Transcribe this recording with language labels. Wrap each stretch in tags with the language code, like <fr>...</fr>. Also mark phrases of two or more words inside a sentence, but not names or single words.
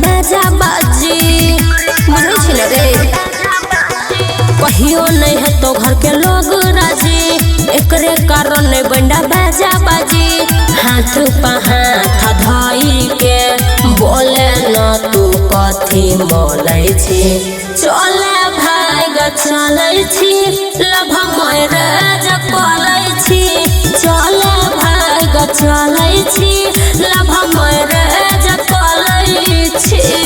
<mai>बाजा बाजी बुझै छी ना रे कहियो नहीं है तो घर के लोग राजी एकरे कारण नहीं बंडा बाजा बाजी हाथ पा हाथ धई के बोले न तू कथी मोलै छी चले भाग चलै छी</mai> <en>love marriage</en> <mai>करै छी चले भाग चलै छी</mai> <en>love marriage</en> <mai>करै छी</mai>